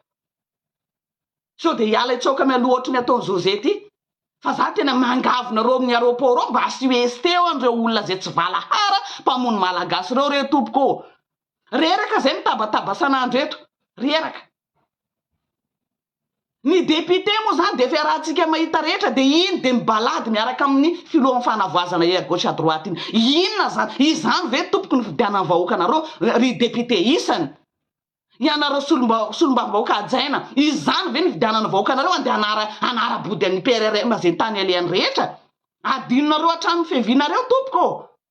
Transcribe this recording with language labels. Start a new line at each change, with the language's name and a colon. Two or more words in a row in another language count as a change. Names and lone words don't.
Malagasy: so de hiala itsoka mialoha ohatrany ataony José ty fa za tena mangavonareo amin'ny aéroport mba asio IST eo an'ireo olona zay tsy valahara mpamono malagasy reo tompoko reraka zay mitabataba sanandro eto reraka ny député moa zany de fiarahantsika mahita rehetra de iny de mibalady miaraka amin'ny filohan'ny fanavoazana
French: à gauche à droite
Malagasy: iny inona zany izany ve tompoko ny fidianany vahoaka nareo ry député isany ianareo solombavam-bahoaka ajaina izany ve ny fidianany vahoaka nareo ande anara-body an'ny PRRM zay tany aleany rehetra adinonareo hatramin'ny fihevinareo tompoko